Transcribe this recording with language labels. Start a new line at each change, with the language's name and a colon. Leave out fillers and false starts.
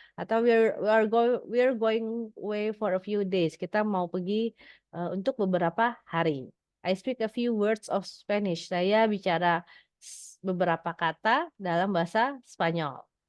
English: Atau we're going away for a few days.
Indonesian: Kita mau pergi untuk beberapa hari.
English: I speak a few words of Spanish.
Indonesian: Saya bicara beberapa kata dalam bahasa Spanyol.